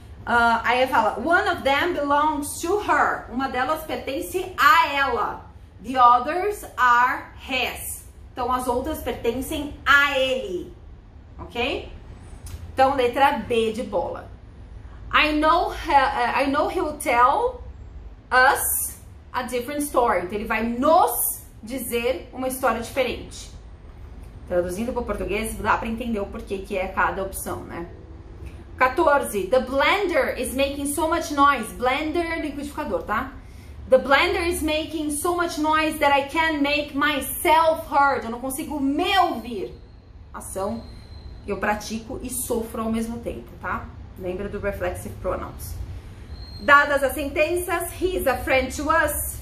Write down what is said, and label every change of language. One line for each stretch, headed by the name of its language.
Portuguese: Aí fala,
English: one of them belongs to her.
Portuguese: Uma delas pertence a ela.
English: The others are his.
Portuguese: Então, as outras pertencem a ele. Ok? Então, letra B de bola.
English: I know he'll tell us a different story.
Portuguese: Então, ele vai nos dizer uma história diferente. Traduzindo para o português, dá para entender o porquê que é cada opção, né? 14.
English: The blender is making so much noise. Blender,
Portuguese: liquidificador, tá?
English: The blender is making so much noise that I can't make myself heard.
Portuguese: Eu não consigo me ouvir. Ação, eu pratico e sofro ao mesmo tempo, tá? Lembra do reflexive pronouns. Dadas as sentenças,
English: he is a friend to us.